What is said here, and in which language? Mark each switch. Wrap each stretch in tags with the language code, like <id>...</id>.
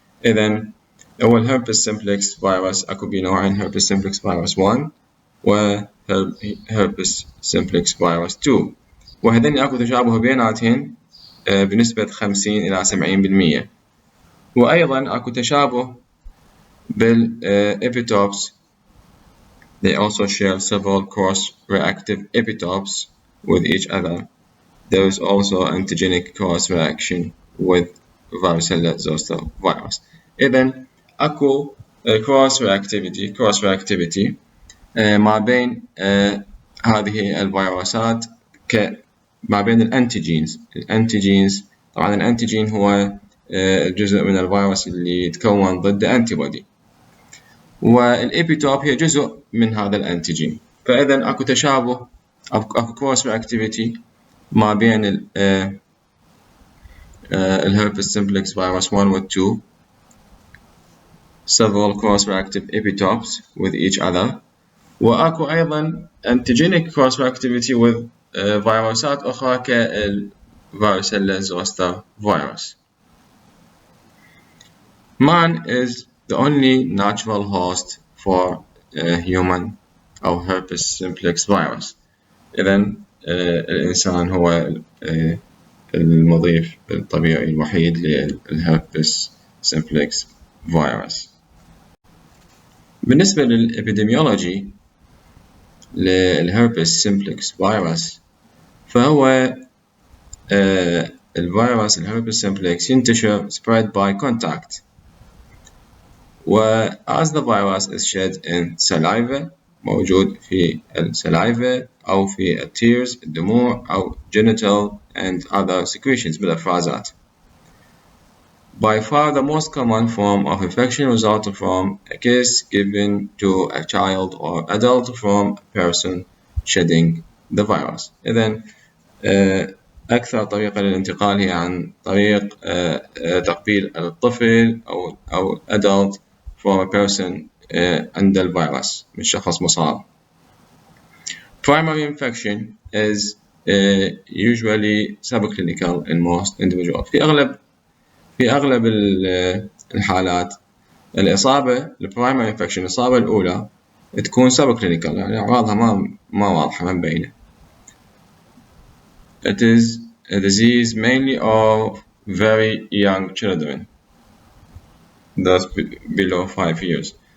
<ar>إذن أول herpes simplex virus أكو بيه نوعين، herpes simplex virus 1 و herpes simplex virus 2، وهذين أكو تشابه بيناتهن بنسبة 50 إلى 70%. وأيضا أكو تشابه بالepitopes.</ar> <en>They also share several cross-reactive epitopes with each other. There is also antigenic cross-reaction with varicella zoster virus.</en> <ar>إذن أكو cross-reactivity ما بين هذه الفيروسات ما بين الأنتيجينز. طبعا الأنتيجين هو الجزء من الفيروس اللي يتكون ضد أنتيبودي، والإبيتوب هي جزء من هذا الأنتيجين. فإذا أكو تشابه، أكو كروس رياكتيفيتي ما بين الهربس سمبلكس فيروس 1 و 2،</ar> <en>several cross-reactive epitopes with each other.</en> <ar>وأكو أيضا</ar> <en>antigenic cross-reactivity with</en> <ar>فيروسات أخرى كالvaricella zoster virus.</ar> <en>Man is the only natural host for human أو herpes simplex virus.</en> <ar>إذن الإنسان هو المضيف الطبيعي الوحيد للherpes simplex virus. بالنسبة للإبيديميولوجي للherpes simplex virus، فهو الفيروس الherpes simplex ينتشر</ar> <en>spread by contact. as the virus is shed in saliva،</en> <ar>موجود في السلايفا أو في التيرز الدموع أو</ar> <en>genital and other secretions بالأفرازات. By far the most common form of infection resulting from a kiss given to a child or adult from a person shedding the virus.</en> <ar>إذن أكثر طريقة للانتقال هي عن طريق تقبيل الطفل أو</ar> <en>adult from a person</en> <ar>عند الفيروس من شخص مصاب.</ar> <en>Primary infection is usually subclinical in most individuals.</en> <ar>في أغلب الحالات الإصابة primary infection الإصابة الأولى تكون subclinical، يعني أعراضها ما واضحة ما مبينة.</ar> <en>It is a disease mainly of very young children, thus below 5 years.</en>